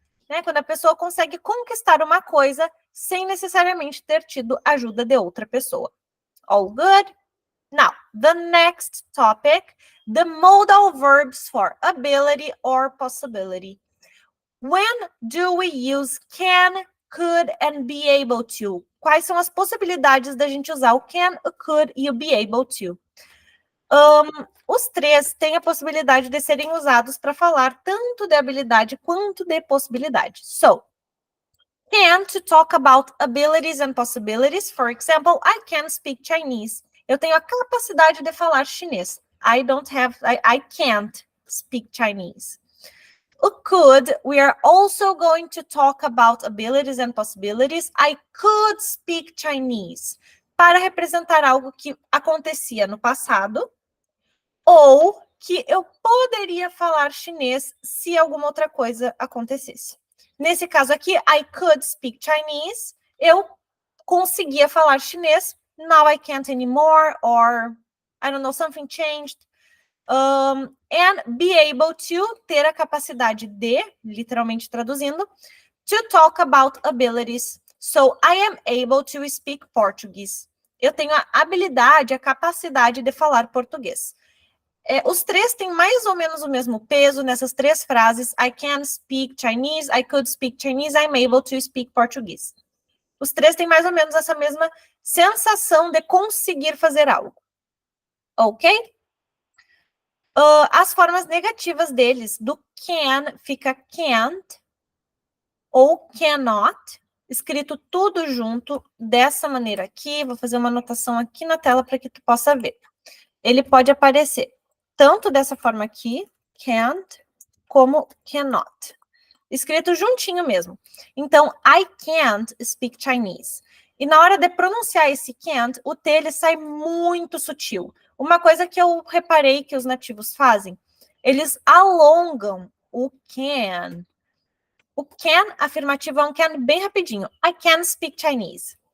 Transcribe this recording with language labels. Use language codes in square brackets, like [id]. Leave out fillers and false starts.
[pt] Né? Quando a pessoa consegue conquistar uma coisa sem necessariamente ter tido ajuda de outra pessoa. [en] All good? Now, the next topic, the modal verbs for ability or possibility. When do we use can, could, and be able to? [pt] Quais são as possibilidades da gente usar o can, o could e o be able to? Os três têm a possibilidade de serem usados para falar tanto de habilidade quanto de possibilidade. [en] So, can to talk about abilities and possibilities. For example, I can speak Chinese. [pt] Eu tenho a capacidade de falar chinês. [en] I can't speak Chinese. [pt] O [en] could, we are also going to talk about abilities and possibilities. I could speak Chinese. [pt] Para representar algo que acontecia no passado, ou que eu poderia falar chinês se alguma outra coisa acontecesse. Nesse caso aqui, [en] I could speak Chinese. [pt] Eu conseguia falar chinês. [en] Now I can't anymore, or, I don't know, something changed. And be able to, [pt] ter a capacidade de, literalmente traduzindo, [en] to talk about abilities. So, I am able to speak Portuguese. [pt] Eu tenho a habilidade, a capacidade de falar português. Os três têm mais ou menos o mesmo peso nessas três frases. [en] I can speak Chinese, I could speak Chinese, I'm able to speak Portuguese. [pt] Os três têm mais ou menos essa mesma sensação de conseguir fazer algo. Ok? As formas negativas deles, do can, fica can't ou cannot, escrito tudo junto dessa maneira aqui. Vou fazer uma anotação aqui na tela para que tu possa ver. Ele pode aparecer tanto dessa forma aqui, can't, como cannot. Escrito juntinho mesmo. Então, [en] I can't speak Chinese. [pt] E na hora de pronunciar esse can't, o T ele sai muito sutil. Uma coisa que eu reparei que os nativos fazem, eles alongam o can. O can afirmativo é um can bem rapidinho. [en] I can speak Chinese.